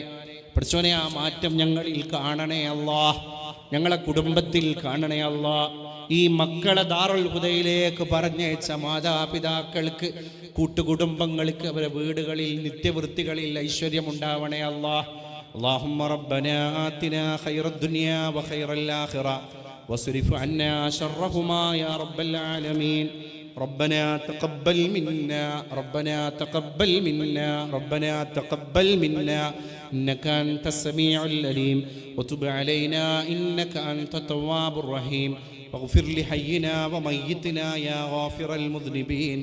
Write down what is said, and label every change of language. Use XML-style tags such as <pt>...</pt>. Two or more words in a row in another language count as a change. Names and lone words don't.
<ml>പടച്ചോനെ, ആ മാറ്റം ഞങ്ങളിൽ കാണണേ അല്ലാ, ഞങ്ങളെ കുടുംബത്തിൽ കാണണേ അല്ലാ. ഈ മക്കളെ ദാറുൽ ഹുദയിലേക്ക് പറഞ്ഞയച്ച മാതാപിതാക്കൾക്ക്, കൂട്ടുകുടുംബങ്ങൾക്ക്, അവരുടെ വീടുകളിൽ നിത്യവൃത്തികളിൽ ഐശ്വര്യമുണ്ടാവണേ അല്ലാ.</ml> <ar>اللهم ربنا آتنا خير الدنيا وخير الآخرة واصرف عنا شرهما يا رب العالمين. ربنا تقبل منا ربنا تقبل منا ربنا تقبل منا إنك أنت السميع العليم وتب علينا إنك أنت التواب الرحيم واغفر لحينا وميتنا يا غافر المذنبين.</ar>